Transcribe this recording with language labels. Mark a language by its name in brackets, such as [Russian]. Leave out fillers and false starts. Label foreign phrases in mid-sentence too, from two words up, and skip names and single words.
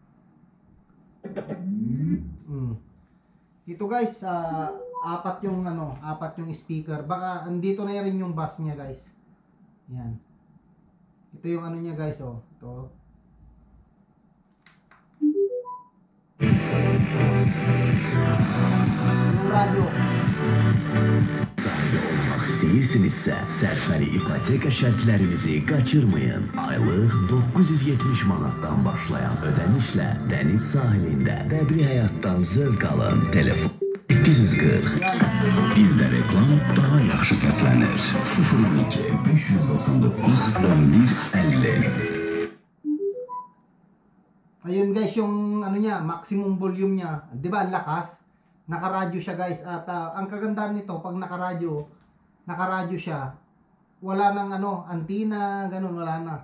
[Filipino] Ito guys, apat yung ano, apat yung [English] speaker. [Filipino] Baka andito na rin yung bass niya guys. Yan. Ito yung ano niya guys, oh. Ito. Yung radyo. [Azerbaijani] Sahibi olmak istəyirsinizsə, sərfəli ipoteka şərtlərimizi qaçırmayın. Aylıq 970 manatdan başlayan ödənişlə dəniz sahilində qəbri həyatdan zövq alın. Telefon 840. Bizdə reklam daha yaxşı səslənir. 02 599 1150. [Filipino] Ayun guys, yung ano niya, maximum volume niya. 'Di ba, lakas? Nakaradyo siya guys. At ang kagandahan nito, pag nakaradyo siya, wala nang ano, antenna, ganun, wala na.